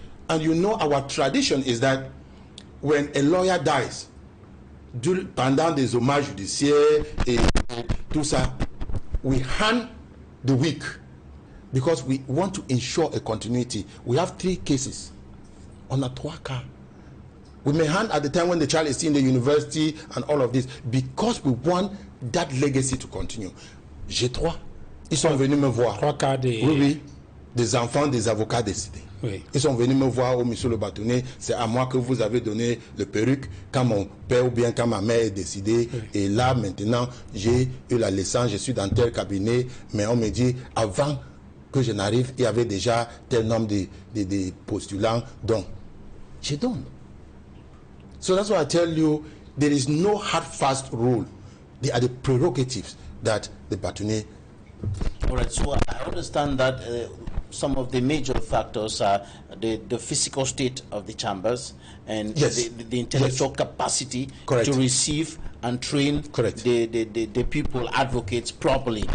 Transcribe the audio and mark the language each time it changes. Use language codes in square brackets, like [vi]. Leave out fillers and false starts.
[en] And you know our tradition is that when a lawyer dies, [fr] pendant des hommages judiciaires et tout ça, [en] we hand the week because we want to ensure a continuity. We have 3 cases. [fr] On a 3 cas. [en] We may hand at the time when the child is still in the university and all of this because we want that legacy to continue. [fr] J'ai 3. Ils sont venus me voir. 3 cas des... Oui, des enfants, des avocats décédés. Oui. Ils sont venus me voir, oh monsieur le bâtonnier, c'est à moi que vous avez donné le perruque quand mon père ou bien quand ma mère est décédée. Oui. Et là, maintenant, j'ai eu la licence, je suis dans tel cabinet, mais on me dit, avant que je n'arrive, il y avait déjà tel nombre de postulants. Donc, je donne. [en] So that's why I tell you, there is no hard, fast rule. They are the prerogatives that the bâtonnier. All right, so I understand that some of the major factors are the physical state of the chambers and the intellectual capacity to receive and train the people, advocates properly.